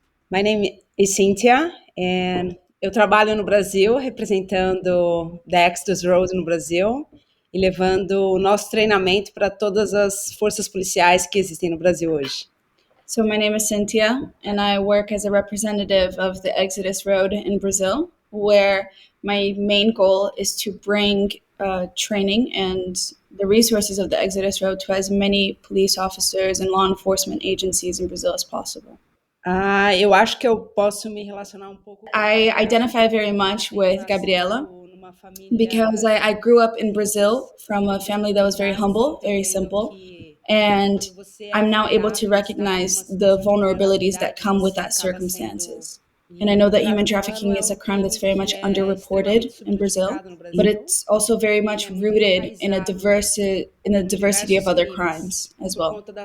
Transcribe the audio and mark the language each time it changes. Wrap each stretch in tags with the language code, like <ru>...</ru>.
<en>My name is Cintia, and</en> <pt>eu trabalho no Brasil representando the Exodus Road no Brasil e levando o nosso treinamento para todas as forças policiais que existem no Brasil hoje.</pt> <en>So my name is Cintia, and I work as a representative of the Exodus Road in Brazil, where my main goal is to bring training and the resources of the Exodus Road to as many police officers and law enforcement agencies in Brazil as possible.</en> <pt>Eu acho que eu posso me relacionar pouco.</pt> <en>I identify very much with Gabriela because I grew up in Brazil from a family that was very humble, very simple, and I'm now able to recognize the vulnerabilities that come with that circumstances. And I know that human trafficking is a crime that's very much underreported in Brazil, but it's also very much rooted in a diversity of other crimes as well.</en>